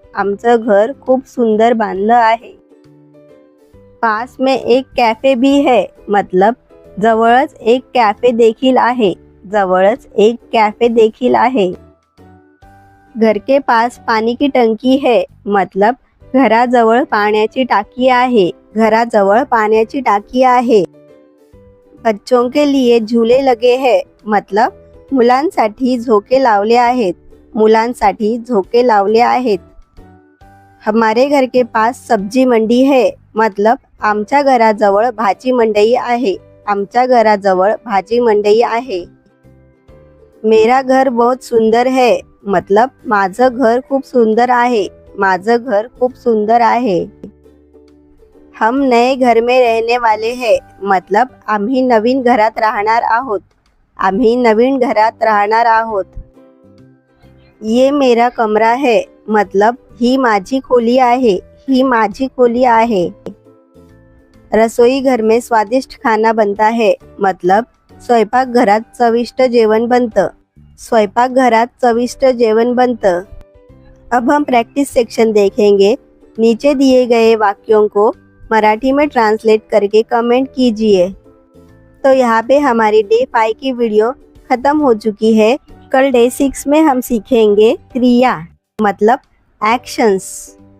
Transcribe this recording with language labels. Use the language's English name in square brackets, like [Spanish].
[Marathi] आमचं घर खूप सुंदर बांधलं आहे. [Hindi] पास में एक कैफे भी है, मतलब [Marathi] जवळच एक कॅफे देखील आहे. जवळच एक कॅफे देखील आहे. [Hindi] घर के पास पानी की टंकी है, मतलब [Marathi] घराजवळ पाण्याची टाकी आहे. घराजवळ पाण्याची टाकी आहे. [Hindi] बच्चों के लिए झूले लगे हैं, मतलब [Marathi] मुलांसाठी झोके लावले आहेत. मुलांसाठी झोके लावले आहेत. [Hindi] हमारे घर के पास सब्जी मंडी है, मतलब [Marathi] आमच्या घराजवळ भाजी मंडई आहे. आमच्या घराजवळ भाजी मंडई आहे. [Hindi] मेरा घर बहुत सुंदर है, मतलब [Marathi] माझं घर खूप सुंदर आहे. माझं घर खूप सुंदर आहे. [Hindi] हम नए घर में रहने वाले हैं, मतलब [Marathi] आम्ही नवीन घरात राहणार आहोत. आम्ही नवीन घरात राहणार आहोत. [Hindi] ये मेरा कमरा है, मतलब [Marathi] ही माझी खोली आहे. ही माझी खोली आहे. [Hindi] रसोई घर में स्वादिष्ट खाना बनता है, मतलब [Marathi] स्वयंपाक घरात चविष्ट जेवण बनतं. स्वयंपाक घरात चविष्ट जेवण बनतं. [Hindi] अब हम प्रैक्टिस सेक्शन देखेंगे. नीचे दिए गए वाक्यों को मराठी में ट्रांसलेट करके कमेंट कीजिए. तो यहाँ पे हमारी डे 5 की वीडियो ख़त्म हो चुकी है. कल डे 6 में हम सीखेंगे क्रिया, मतलब एक्शंस.